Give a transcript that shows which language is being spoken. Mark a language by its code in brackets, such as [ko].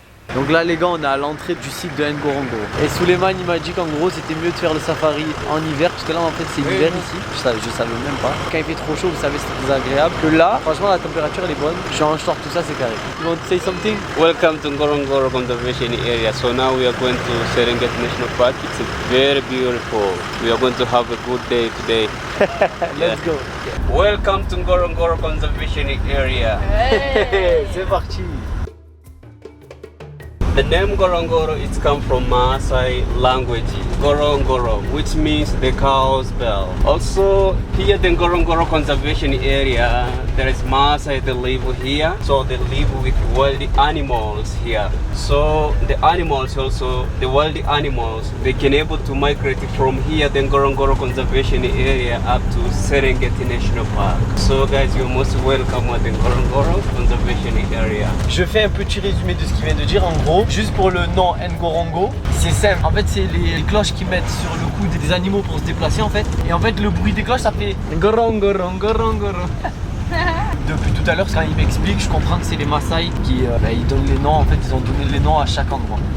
[fr] Donc là les gars, on est à l'entrée du site de Ngorongoro. Et Suleiman il m'a dit qu'en gros c'était mieux de faire le safari en hiver, parce que là en fait c'est l'hiver ici. Je savais même pas. Quand il fait trop chaud, vous savez c'est désagréable. Que là, franchement la température elle est bonne. Je suis en short, tout ça c'est carré. [en] You want to say something? Welcome to Ngorongoro Conservation Area. So now we are going to Serengeti National Park. It's very beautiful. We are going to have a good day today. Let's go. Welcome to Ngorongoro Conservation Area. Hey. [fr] C'est parti. [en] The name Ngorongoro it's come from Maasai language, Ngorongoro, which means the cow's bell. Also, here the Ngorongoro Conservation Area, there is Maasai that live here, so they live with wild animals here. So the animals also, the wild animals, they can able to migrate from here, the Ngorongoro Conservation Area, up to Serengeti National Park. So guys, you're most welcome at the Ngorongoro Conservation Area. [fr] Je fais un petit résumé de ce qu'il vient de dire. En gros, juste pour le nom Ngorongo, c'est simple. En fait, c'est les cloches qui mettent sur le cou des animaux pour se déplacer en fait. Et en fait, le bruit des cloches, ça fait Ngorongoro, Ngorongoro. Depuis tout à l'heure, quand il m'explique, je comprends que c'est les Maasai qui ils donnent les noms. En fait, ils ont donné les noms à chaque endroit.